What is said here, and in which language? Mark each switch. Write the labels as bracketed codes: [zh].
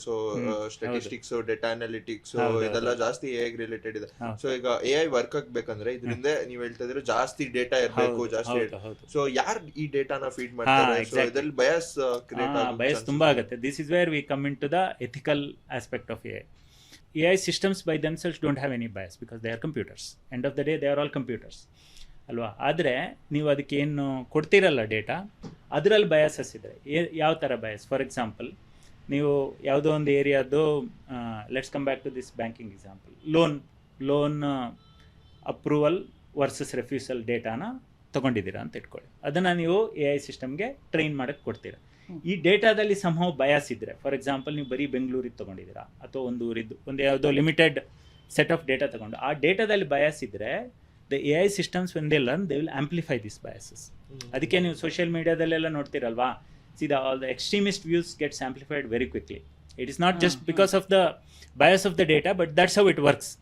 [kn] So statistics, data analytics ಇದೆಲ್ಲ ಜಾಸ್ತಿ AI related ಇದೆ. ಸೊ ಈಗ AI ವರ್ಕ್ ಆಗ್ಬೇಕಂದ್ರೆ ಇದರಿಂದ ನೀವ್ ಹೇಳ್ತಾ ಇದ್ರೆ ಜಾಸ್ತಿ ಡೇಟಾ ಇರಬೇಕು, ಜಾಸ್ತಿ. ಸೊ ಯಾರು ಈ ಡೇಟಾನ ಫೀಡ್ ಮಾಡ್ತಾರೆ? ಸೊ ಇದರಲ್ಲಿ ಬಯಾಸ್ ಕ್ರಿಯೇಟ್ ಆಗುತ್ತೆ, ಬಯಾಸ್ ತುಂಬಾ ಆಗುತ್ತೆ. [en] This is where we come in to the ethical aspect of AI. AI systems by themselves don't have any bias because they are computers. End of the day they are all computers [kn] ಅಲ್ವಾ. ಆದರೆ ನೀವು ಅದಕ್ಕೆ ಏನು ಕೊಡ್ತೀರಲ್ಲ data, ಅದರಲ್ಲಿ biases ಇದ್ದಾರೆ. ಯಾವ ಥರ bias? For example, ನೀವು ಯಾವುದೋ ಒಂದು ಏರಿಯಾದು, [en] let's come back to this banking example, [kn] loan approval versus refusal ಡೇಟಾನ ತೊಗೊಂಡಿದ್ದೀರಾ ಅಂತ ಇಟ್ಕೊಳ್ಳಿ. ಅದನ್ನು ನೀವು AI ಸಿಸ್ಟಮ್ಗೆ ಟ್ರೈನ್ ಮಾಡೋಕ್ಕೆ ಕೊಡ್ತೀರಾ. ಈ ಡೇಟಾದಲ್ಲಿ ಸಂಭವ ಬಯಾಸ್ ಇದ್ದರೆ, ಫಾರ್ ಎಕ್ಸಾಂಪಲ್ ನೀವು ಬರೀ ಬೆಂಗಳೂರಿಗೆ ತೊಗೊಂಡಿದ್ದೀರಾ ಅಥವಾ ಒಂದು ಊರಿದ್ದು ಒಂದು ಯಾವುದೋ ಲಿಮಿಟೆಡ್ ಸೆಟ್ ಆಫ್ ಡೇಟಾ ತೊಗೊಂಡು ಆ ಡೇಟಾದಲ್ಲಿ ಬಯಾಸ್ ಇದ್ದರೆ, [en] the AI systems when they learn they will amplify these biases. [kn] ಅದಕ್ಕೆ ನೀವು social ಮೀಡಿಯಾದಲ್ಲೆಲ್ಲ ನೋಡ್ತೀರಲ್ವಾ, [en] all the extremist views gets amplified very quickly. It is not just because of the bias of the data, but that's how it works.